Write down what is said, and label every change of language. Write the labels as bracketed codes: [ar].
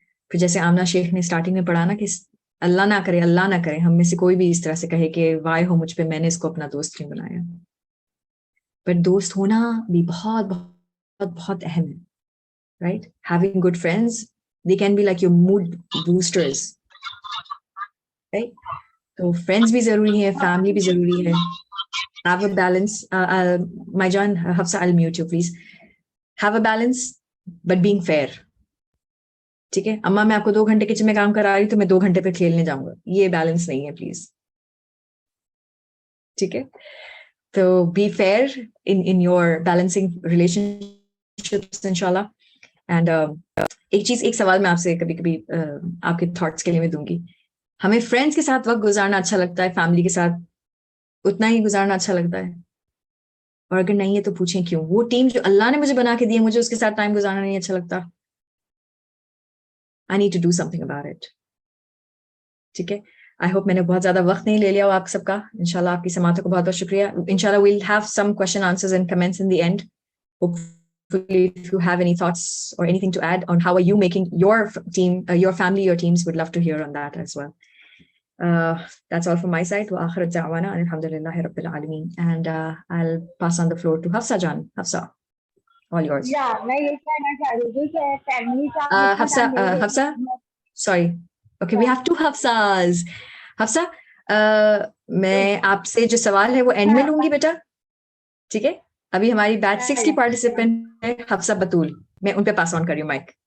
[hi] फिर जैसे आमना शेख ने स्टार्टिंग में पढ़ा ना कि अल्लाह ना करे हम में से कोई भी इस तरह से कहे कि वाय हो मुझ पे, मैंने इसको अपना दोस्त क्यों बनाया। पर दोस्त होना भी बहुत बहुत बहुत अहम है, right? [en] Having good friends, they can be like your mood boosters, right? [hi] तो फ्रेंड्स भी जरूरी है, फैमिली भी जरूरी है। [en] Have a balance. My John, Hafsa, I'll mute you, please. Have a balance, but being fair. [hi] ठीक है, अम्मा मैं आपको 2 घंटे किचन में काम करा रही तो मैं 2 घंटे पे खेलने जाऊंगा, ये बैलेंस नहीं है, प्लीज, ठीक है। [en] तो be fair in your balancing relationships इंशाल्लाह। [hi] एंड एक सवाल मैं आपसे कभी कभी आपके थॉट्स के लिए मैं दूंगी। हमें फ्रेंड्स के साथ वक्त गुजारना अच्छा लगता है, फैमिली के साथ उतना ही गुजारना अच्छा लगता है? और अगर नहीं है तो पूछें क्यों? वो टीम जो अल्लाह ने मुझे बना के दी है, मुझे उसके साथ टाइम गुजारना नहीं अच्छा लगता। I need to do something about it, ठीक है। आई होप मैंने बहुत ज्यादा वक्त नहीं ले लिया हो आप सबका। इंशाल्लाह आपकी समातों को बहुत बहुत शुक्रिया। [en] इंशाल्लाह we'll have some question answers and comments in the end. Hopefully if you have any thoughts or anything to add on how are you making your team, your family, your teams, would love to hear on that as well. That's all from my side. Wa akhirat da'wana alhamdulillahi rabbil alameen. And I'll pass on the floor to Hafsa Jan. Hafsa, all yours. [hi] Yeah, मैं ये कहना चाह रही थी कि family का [en] Hafsa, sorry. Okay, we have 2 Hafsas. Hafsa, [hi] मैं आपसे जो सवाल है वो एंड में लूंगी बेटा, ठीक है? अभी हमारी बैच 6 की पार्टिसिपेंट है हफ्सा बतूल, मैं उन पे पास ऑन कर रही हूँ माइक.